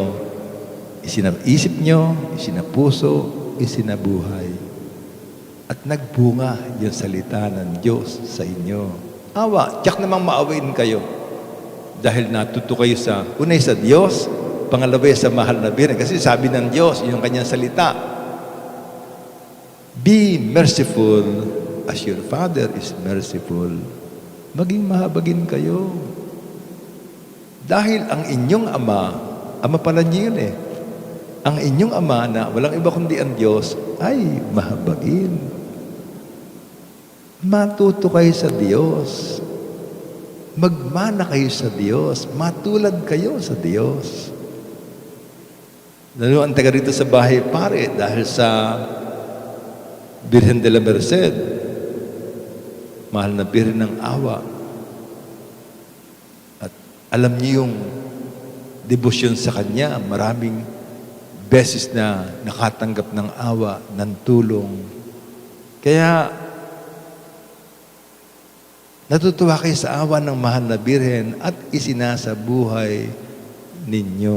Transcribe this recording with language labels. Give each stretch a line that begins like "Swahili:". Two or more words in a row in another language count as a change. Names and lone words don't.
Filipino: Isip nyo, isinapuso, isinabuhay. At nagbunga yung salita ng Diyos sa inyo. Awa, tiyak namang maawain kayo. Dahil natuto kayo sa, unay sa Diyos, pangalawa sa mahal na Birhen. Kasi sabi ng Diyos, yung kanyang salita,
English: be merciful as your Father is merciful.
Filipino: Maging mahabagin kayo. Dahil ang inyong ama pala niyo yun eh. Ang inyong ama na walang iba kundi ang Diyos ay mahabagin. Matuto kayo sa Diyos. Magmana kayo sa Diyos. Matulad kayo sa Diyos. Lalo ang taga rito sa bahay pare dahil sa Birhen de la Merced. Mahal na Birhen ng awa. At alam niyo yung debosyon sa Kanya. Maraming beses na nakatanggap ng awa, ng tulong. Kaya, natutuwa kayo sa awa ng mahal na Birhen at isinasa buhay ninyo.